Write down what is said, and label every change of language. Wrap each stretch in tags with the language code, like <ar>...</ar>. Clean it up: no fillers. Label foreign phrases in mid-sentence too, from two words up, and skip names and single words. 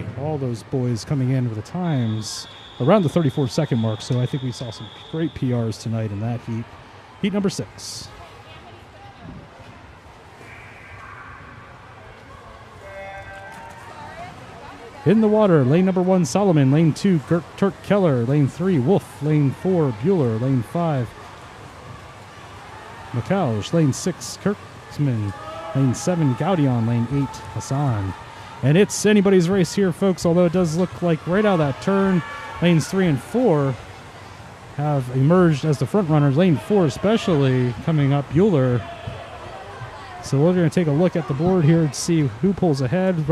<en>All those boys coming in with the times around the 34-second mark, so I think we saw some great PRs tonight in that heat. Heat number 6. In the water, lane number 1, Solomon. Lane 2, Turk Keller. Lane 3, Wolf. Lane 4, Bueller. Lane 5, McCouch. Lane 6, Kurtzman. Lane 7, Gaudion. Lane 8, Hassan. And it's anybody's race here, folks, although it does look like right out of that turn, lanes 3 and 4 have emerged as the front runners. Lane 4 especially coming up, Bueller. So we're going to take a look at the board here and see who pulls ahead.</en>